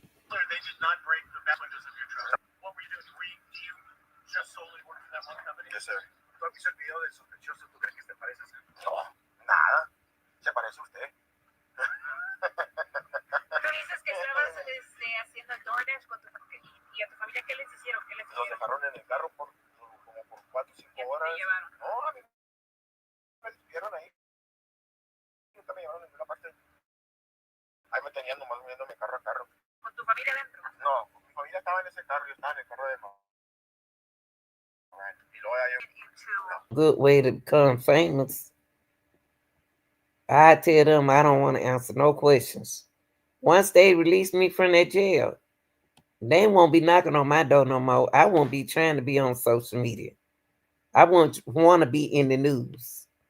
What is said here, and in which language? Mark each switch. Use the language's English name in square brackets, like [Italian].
[English] They did not break the back windows of your truck. What were you doing? Do you just solely work for that one company? Yes, sir. [Spanish] ¿Tú has visto el video del sospechoso? ¿Tú crees que te parece? No, nada. Se parece a usted. Tú dices que estabas haciendo DoorDash con tu familia. ¿Y a tu familia qué les hicieron? ¿Qué les Nos hicieron? dejaron en el carro como por 4 o 5 horas. ¿Te llevaron? No, a mí me estuvieron ahí. Nunca me llevaron a ninguna parte. Ahí me tenían nomás moviéndome carro a carro. ¿Con tu familia dentro? No, mi familia estaba en ese carro, yo estaba en el carro de mamá. Y luego ya yo... [English] Good way to become famous. I tell them I don't want to answer no questions. Once they release me from that jail, they won't be knocking on my door no more. I won't be trying to be on social media. I want to be in the news.